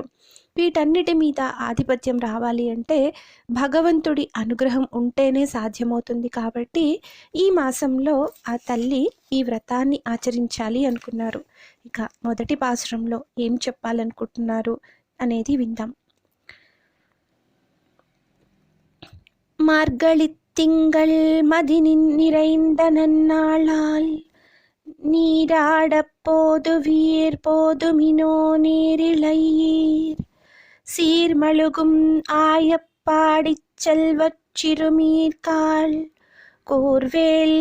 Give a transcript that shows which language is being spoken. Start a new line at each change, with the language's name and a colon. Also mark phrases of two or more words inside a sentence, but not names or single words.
Telugu: వీటన్నిటి మీద ఆధిపత్యం రావాలి అంటే భగవంతుడి అనుగ్రహం ఉంటేనే సాధ్యమవుతుంది. కాబట్టి ఈ మాసంలో ఆ తల్లి ఈ వ్రతాన్ని ఆచరించాలి అనుకున్నారు. ఇక మొదటి పాసురంలో ఏం చెప్పాలనుకుంటున్నారు అనేది విందాం.
Tamil: மார்கழி திங்கள் மதி நிறைந்த நன்னாளால் நீராடப் போதுவீர் போதுமினோ நேரிழையீர் சீர்மழுகும் ஆயப்பாடிச் செல்வச் சிறுமீர்காள் கோர்வேல்